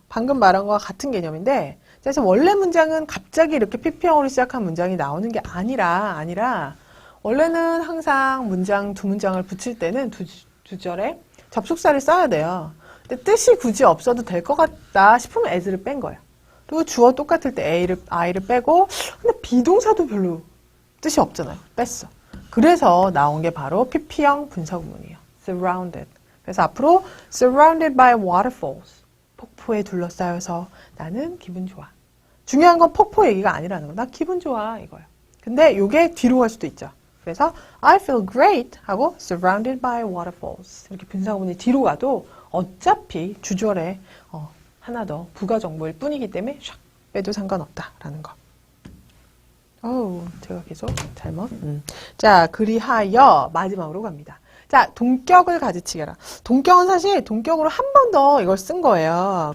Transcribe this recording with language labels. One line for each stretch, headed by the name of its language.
Korean: 방금 말한 거와 같은 개념인데, 그래서 원래 문장은 갑자기 이렇게 PP형으로 시작한 문장이 나오는 게 아니라, 원래는 항상 문장, 두 문장을 붙일 때는 두 절에 접속사를 써야 돼요. 근데 뜻이 굳이 없어도 될 것 같다 싶으면 as를 뺀 거예요. 그리고 주어 똑같을 때 I를 빼고, 근데 비동사도 별로 뜻이 없잖아요. 뺐어. 그래서 나온 게 바로 PP형 분사구문이에요.
English: surrounded.
Korean: 그래서 앞으로
English: surrounded by waterfalls.
Korean: 폭포에 둘러싸여서 나는 기분 좋아. 중요한 건 폭포 얘기가 아니라는 거. 나 기분 좋아 이거예요. 근데 이게 뒤로 갈 수도 있죠. 그래서
English: I feel great
Korean: 하고
English: surrounded by waterfalls.
Korean: 이렇게 분사구문이 뒤로 가도 어차피 주절에 하나 더 부가 정보일 뿐이기 때문에 샥 빼도 상관없다라는 거. 제가 계속 잘못. 자, 그리하여 마지막으로 갑니다. 자, 동격을 가지치게 해라. 동격은 사실 동격으로 한 번 더 이걸 쓴 거예요.